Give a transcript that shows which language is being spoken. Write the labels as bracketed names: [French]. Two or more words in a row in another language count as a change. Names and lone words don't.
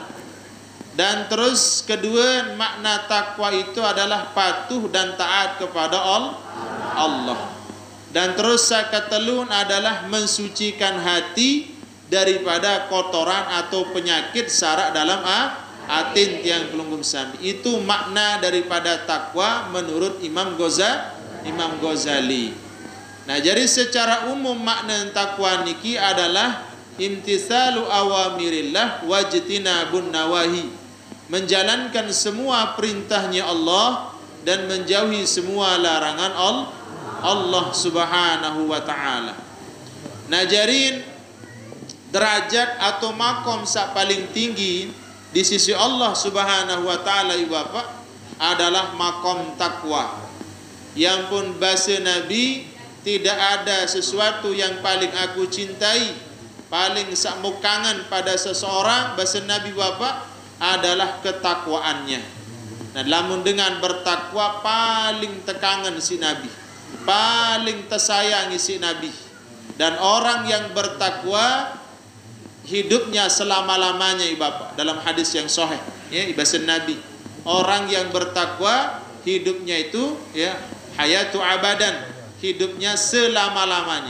[Indonesian] Dan terus kedua makna takwa itu adalah patuh dan taat kepada Allah. Dan terus sakatelun adalah mensucikan hati daripada kotoran atau penyakit sarak dalam atin tiang pelunggum sami. Itu makna daripada takwa menurut Imam Ghazali. Nah, jadi secara umum makna takwa niki adalah [Arabic] imtithalu awamirillah wajtinabun nawahi. [Indonesian] Menjalankan semua perintahnya Allah dan menjauhi semua larangan Allah [Arabic] Subhanahu wa taala. [Indonesian] Najarin derajat atau makom sak paling tinggi di sisi Allah [Arabic] Subhanahu wa taala [Indonesian] ibu bapak adalah makom takwa. Yang pun bahasa Nabi tidak ada sesuatu yang paling aku cintai, paling [Sasak] sak mukangan [Indonesian] pada seseorang bahasa Nabi bapak adalah ketakwaannya. Nah, lamun dengan bertakwa paling tekangan si Nabi. Paling tersayangi si Nabi. Dan orang yang bertakwa hidupnya selama-lamanya Bapak dalam hadis yang sahih ya bahasa Nabi. Orang yang bertakwa hidupnya itu ya [Arabic] hayatu abadan, [Indonesian] hidupnya selama-lamanya.